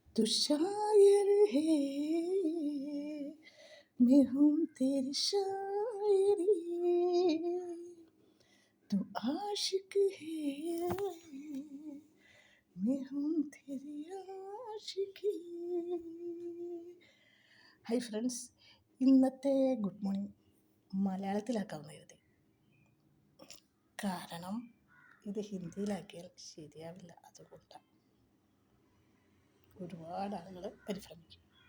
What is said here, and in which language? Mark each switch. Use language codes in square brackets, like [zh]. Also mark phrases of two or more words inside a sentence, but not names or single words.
[hi] तू शायर है, मैं हूँ तेरी शायरी, तू आशिक है, मैं हूँ तेरी ആഷിഖി. [en] Hi friends, [ml] ഇന്നത്തെ [en] good morning [ml] മലയാളത്തിലാക്കാമെന്ന് കരുതി. കാരണം ഇത് ഹിന്ദിയിലാക്കിയാൽ ശരിയാവില്ല. അതുകൊണ്ടാണ് ഒരുപാട് ആളുകൾ പരിഭ്രമിക്കും.